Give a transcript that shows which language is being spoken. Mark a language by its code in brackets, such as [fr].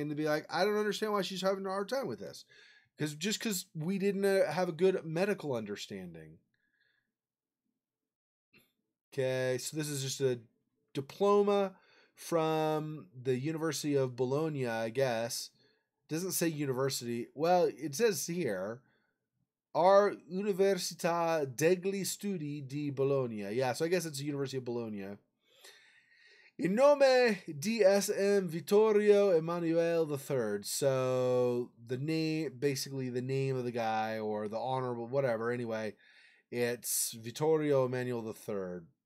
[en] And they'd be like, I don't understand why she's having a hard time with this. Because we didn't have a good medical understanding. Okay, so this is just a diploma from the University of Bologna, I guess. It doesn't say university. Well, it says here, our Università degli Studi di Bologna. Yeah, so I guess it's the University of Bologna. [it] In nome di SM Vittorio Emanuele III. [en] So the name, basically the name of the guy or the honorable, whatever. Anyway, it's Vittorio Emanuele III.